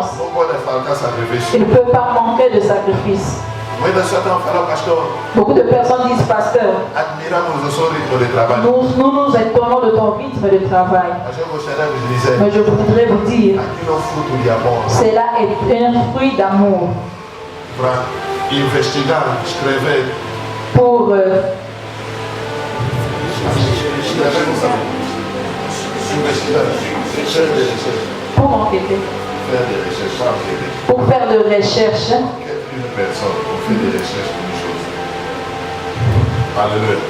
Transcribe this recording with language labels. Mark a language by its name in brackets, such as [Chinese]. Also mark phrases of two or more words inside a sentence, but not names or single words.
[Portuguese] não pode faltar sacrifício. [French] il ne peut pas manquer de sacrifice. [Portuguese] Muitas pessoas estão falando, pastor. [French] Beaucoup de personnes disent, pasteur, [Portuguese] admiramos o seu ritmo de trabalho. [French] Nous nous étonnons de ton rythme de travail. [Portuguese] Mas eu gostaria de vous dizer, [French] mais je voudrais vous dire, [Portuguese] aquilo é fruto de amor. [French] Cela est un fruit d'amour. [Portuguese] Para investigar, escrever. [French] Pour pour enquêter. Pour faire de recherches. Une personne, on fait des recherches pour une chose. Alléluia.